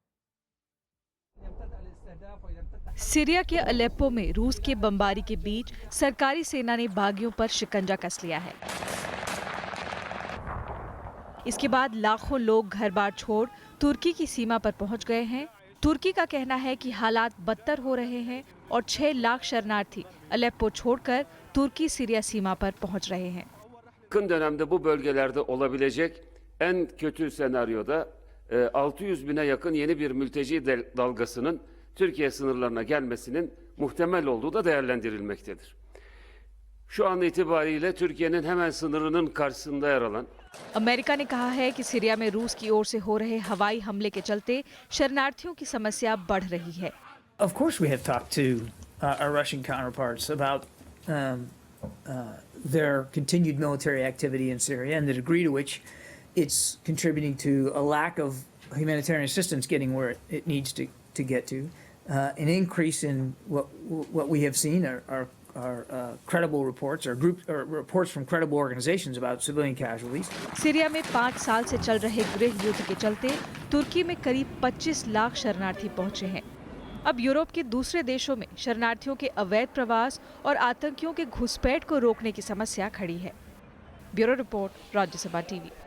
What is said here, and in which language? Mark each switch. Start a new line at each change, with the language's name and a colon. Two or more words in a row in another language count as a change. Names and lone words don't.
Hindi: सीरिया के अलेप्पो में रूस के बमबारी के बीच सरकारी सेना ने बागियों पर शिकंजा कस लिया है। इसके बाद लाखों लोग घर बार छोड़ तुर्की की सीमा पर पहुंच गए हैं। तुर्की का कहना है कि हालात बदतर हो रहे हैं और 6 लाख शरणार्थी अलेप्पो छोड़कर तुर्की सीरिया सीमा पर पहुंच रहे हैं।
Turkish: Yakın dönemde bu bölgelerde olabilecek en kötü senaryoda 600 bine yakın yeni bir mülteci dalgasının Türkiye sınırlarına gelmesinin muhtemel olduğu da değerlendirilmektedir. Şu an itibariyle Türkiye'nin hemen sınırının karşısında yer alan
Hindi: अमेरिका ने कहा है कि सीरिया में रूस की ओर से हो रहे हवाई हमले के चलते शरणार्थियों की समस्या बढ़ रही है।
English: Of course we have talked to our Russian counterparts about their continued military activity in Syria and the degree to which it's contributing to a lack of humanitarian assistance getting where it needs to get to. An increase in what we have seen are credible reports or reports from credible organizations about civilian casualties.
Hindi: सीरिया में 5 साल से चल रहे गृह युद्ध के चलते तुर्की में करीब 25 लाख शरणार्थी पहुंचे हैं। अब यूरोप के दूसरे देशों में शरणार्थियों के अवैध प्रवास और आतंकियों के घुसपैठ को रोकने की समस्या खड़ी है। ब्यूरो रिपोर्ट, राज्यसभा टीवी।